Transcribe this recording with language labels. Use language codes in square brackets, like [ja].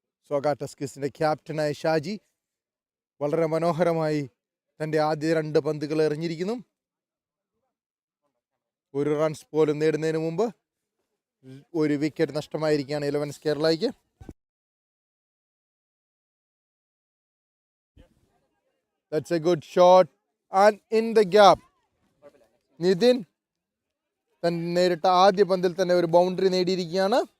[ml] സോഗ ടസ്കേഴ്സിന്റെ ക്യാപ്റ്റനായ ഷാജി വളരെ മനോഹരമായി തന്റെ ആദ്യ രണ്ട് പന്തുകൾ എറിഞ്ഞിരിക്കുന്നു. ഒരു റൺസ് പോലും നേടുന്നതിന് മുമ്പ് ഒരു wicket നഷ്ടമായിരിക്കുകയാണ് 11's കേരളയ്ക്ക്. [en] That's a good shot and in the gap. [ml] Nitin തൻ നേരിട്ട ആദ്യ പന്തിൽ തന്നെ ഒരു ബൗണ്ടറി നേടിയിരിക്കുകയാണ്.